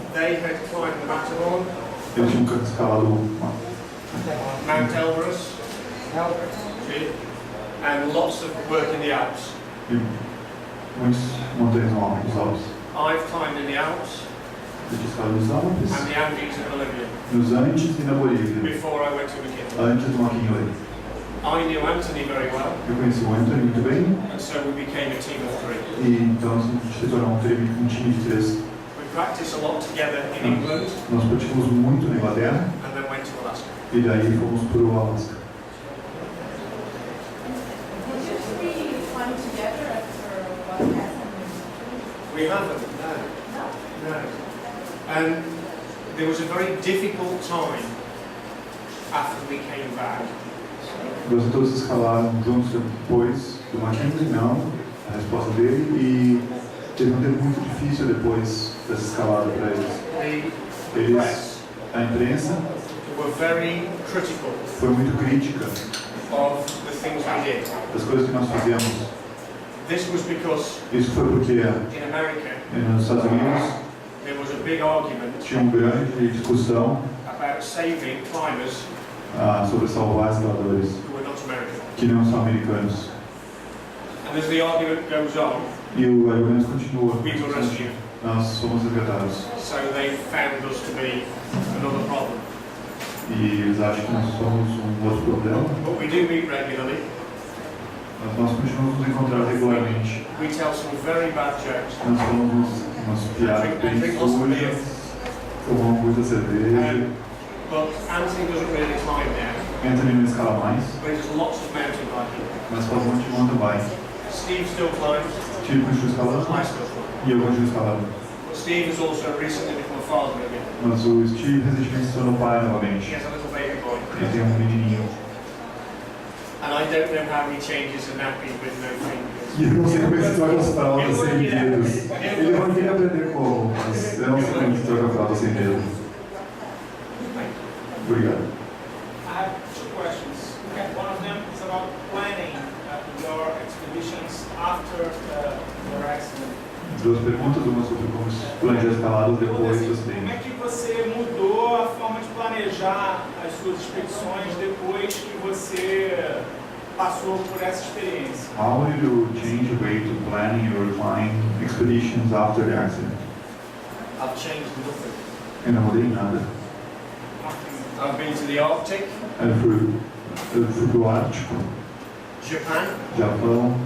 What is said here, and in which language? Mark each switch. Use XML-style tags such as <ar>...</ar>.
<en>They had climbed the Matterhorn,</en> <pt>Ele tinha escalado</pt> <en>Mount Elbrus, and lots of work in the Alps.</en> <pt>muitas montanhas nos Alpes.</pt> <en>I've climbed in the Alps</en> <pt>Eu tinha escalado nos Alpes,</pt> <en>and the Andes in Bolivia</en> <pt>nos Andes e na Bolívia,</pt> <en>before I went to McKinley.</en> <pt>antes do McKinley.</pt> <en>I knew Anthony very well,</en> <pt>Eu conheci o Anthony muito bem</pt> <en>and so we became a team of three.</en> <pt>e então a gente se tornou um time de três.</pt> <en>We practiced a lot together in England</en> <pt>Nós praticamos muito na Inglaterra</pt> <en>and then went to Alaska.</en> <pt>e daí fomos para o Alasca.</pt> <en>Did you three climb together after what happened? We haven't, no. And there was a very difficult time after we came back.</en> <pt>Nós todos escalaram juntos depois do McKinley, não, a resposta dele, e teve um tempo muito difícil depois dessa escalada para eles.</pt> <en>The</en> <pt>Eles,</pt> <en>press</en> <pt>a imprensa,</pt> <en>were very critical</en> <pt>foi muito crítica</pt> <en>of the things we did.</en> <pt>das coisas que nós fizemos.</pt> <en>This was because</en> <pt>Isso foi porque</pt> <en>in America</en> <pt>nos Estados Unidos</pt> <en>there was a big argument</en> <pt>tinha uma grande discussão</pt> <en>about saving climbers</en> <pt>sobre salvar escaladores</pt> <en>who were not American.</en> <pt>que não são americanos.</pt> <en>And as the argument goes on,</en> <pt>E o argumento continua.</pt> <en>we were rescued.</en> <pt>Nós somos resgatados.</pt> <en>So they found us to be another problem.</en> <pt>E eles acham que nós somos outro problema.</pt> <en>But we do meet regularly.</en> <pt>Mas nós continuamos nos encontrar regularmente.</pt> <en>We tell some very bad jokes.</en> <pt>Nós falamos umas piadas bem sujas, tomamos muita cerveja.</pt> <en>But Anthony doesn't really climb now.</en> <pt>Anthony não escala mais,</pt> <en>But he does lots of mountain biking.</en> <pt>mas faz um monte de mountain bike.</pt> <en>Steve still climbs.</en> <pt>Steve continua escalando</pt> <en>I still climb.</en> <pt>e eu continuo escalando.</pt> <en>But Steve has also recently become a father again.</en> <pt>Mas o Steve recentemente se tornou pai</pt> <en>He</en> <pt>novamente.</pt> <en>has a little baby boy.</en> <pt>Ele tem um menininho.</pt> <en>And I don't know how he changes a nappy with no fingers.</en> <pt>E eu não sei como ele se troca as fraldas sem dedos. Ele vai querer aprender como, mas eu não sei como se troca a fralda sem dedos. Obrigado.</pt> <en>I have two questions. One of them is about planning your expeditions after your accident.</en> <pt>Duas perguntas, uma sobre como planejar escaladas depois do Como acidente. é que você mudou a forma de planejar as suas expedições depois que você passou por essa experiência?</pt> <en>How did you change the way to planning your climb expeditions after the accident? I've changed nothing.</en> <pt>Eu não mudei nada.</pt> <en>I've been to the Arctic,</en> <pt>Eu fui pro Ártico,</pt> <en>Japan,</en> <pt>Japão,</pt>